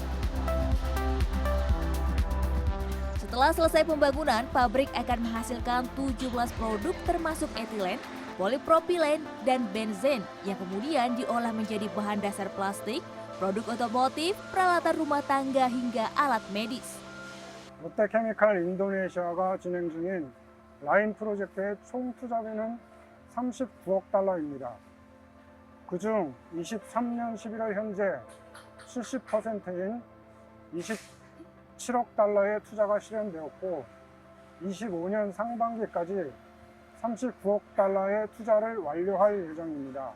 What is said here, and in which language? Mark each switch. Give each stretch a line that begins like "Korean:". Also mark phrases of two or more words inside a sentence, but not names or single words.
Indonesian: Setelah selesai pembangunan, pabrik akan menghasilkan 17 produk termasuk etilen, polipropilen, dan benzen yang kemudian diolah menjadi bahan dasar plastik, produk otomotif, peralatan rumah tangga, hingga alat medis.
Korean: 롯데케미칼 인도네시아가 진행 중인 라인 프로젝트의 총 투자비는 39억 달러입니다. 그중 23년 11월 현재 70%인 27억 달러의 투자가 실현되었고 25년 상반기까지 39억 달러의 투자를 완료할 예정입니다.